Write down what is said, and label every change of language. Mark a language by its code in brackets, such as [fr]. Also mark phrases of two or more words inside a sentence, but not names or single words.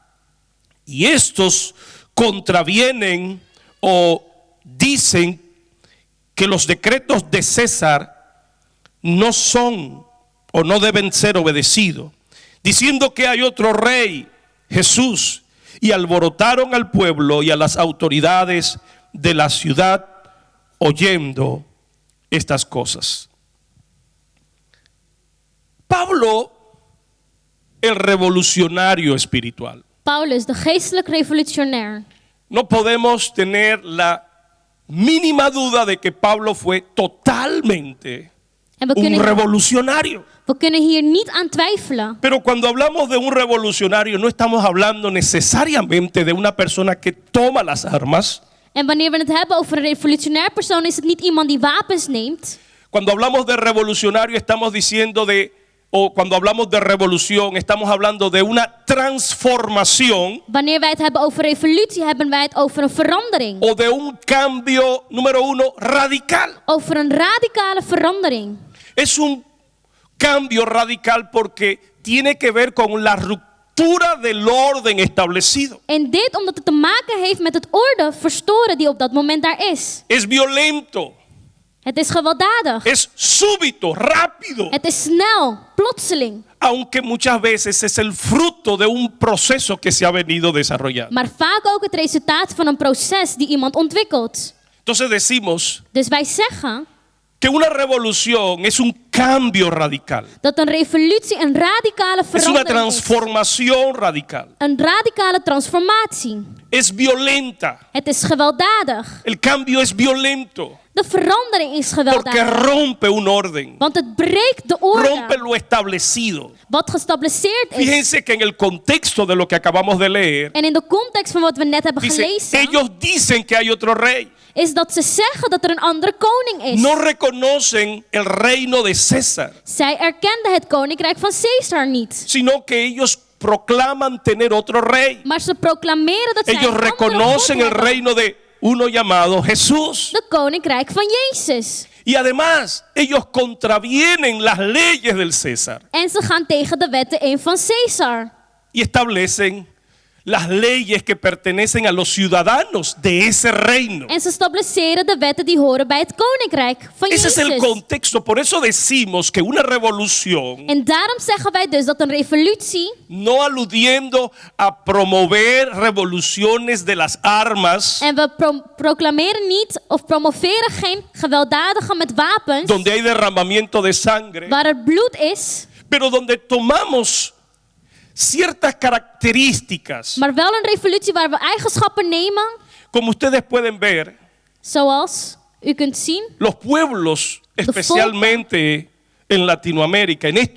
[es] Y estos contravienen o dicen que los decretos de César no son o no deben ser obedecidos, diciendo que hay otro rey, Jesús, y alborotaron al pueblo y a las autoridades de la ciudad oyendo estas cosas. Pablo, el revolucionario espiritual. [nl] Paulus, de geestelijk revolutionair. [es] No podemos tener la mínima duda de que Pablo fue totalmente [nl] En we [es] un [nl] kunnen, [es] revolucionario. [nl] we kunnen hier niet aan twijfelen. [es] Pero cuando hablamos de un revolucionario, no estamos hablando necesariamente de una persona que toma las armas. [nl] En wanneer we het hebben over een revolutionair persoon, is het niet iemand die wapens neemt. [es] Cuando hablamos de revolucionario, estamos diciendo o cuando hablamos de revolución, estamos hablando de una transformación [nl] Wanneer wij het hebben over revolutie, hebben wij het over een verandering. [es] o de un cambio, número 1, radical. [nl] Over een radicale verandering. [es] Es un cambio radical porque tiene que ver con la ruptura ruptura del orden establecido. [nl] En dit omdat het te maken heeft met het orde verstoren die op dat moment daar is. [es] Es violento, [nl] Het is gewelddadig. [es] es súbito, rápido. [nl] Het is snel, plotseling. [es] Aunque muchas veces es el fruto de un proceso que se ha venido desarrollando. [nl] Maar vaak ook het resultaat van een proces die iemand ontwikkelt. [es] Entonces decimos [nl] Dus wij zeggen [es] que una revolución es un cambio radical. [nl] dat een revolutie een radicale [es] Es una [nl] verandering is. [es] transformación radical. [nl] Een radicale transformatie. [es] Es violenta. [nl] Het is gewelddadig. [es] El cambio es violento [nl] De verandering is [es] porque [nl] gewelddadig. [es] rompe un orden. [nl] Want het breekt de [es] Rompe [nl] orde. [es] lo establecido. [nl] Wat gestabiliseerd is. [es] Fíjense que en el contexto de lo que acabamos de leer, [nl] En in de context van wat we net hebben [es] dice, [nl] gelezen. [es] ellos dicen que hay otro rey. [nl] Is dat ze zeggen dat er een andere koning is. [es] No reconocen el reino de César, [nl] Zij erkenden het koninkrijk van Caesar niet. [es] sino que ellos proclaman tener otro rey. [nl] Maar ze proclameren dat zij [es] Ellos [nl] een andere [es] reconocen [nl] God [es] el [nl] hebben. [es] reino de uno llamado Jesús. [nl] De koninkrijk van Jezus. [es] Y además, ellos contravienen las leyes del César [nl] En ze gaan tegen de wetten in van Caesar. [es] y establecen las leyes que pertenecen a los ciudadanos de ese reino. [nl] En ze stabiliseren de wetten die horen bij het koninkrijk van [es] Ese es el [nl] Jezus. [es] contexto. Por eso decimos que una revolución, [nl] En daarom zeggen wij dus dat een revolutie, [es] no aludiendo a promover revoluciones de las armas, [nl] en we proclameren niet of promoveren geen gewelddadige met wapens, [es] donde hay derramamiento de sangre, [nl] waar er bloed is, [es] pero donde tomamos ciertas características, [nl] maar wel een revolutie waar we eigenschappen nemen, [es] como ustedes pueden ver, [nl] zoals u kunt zien, [es] los pueblos, especialmente en Latinoamérica, en estos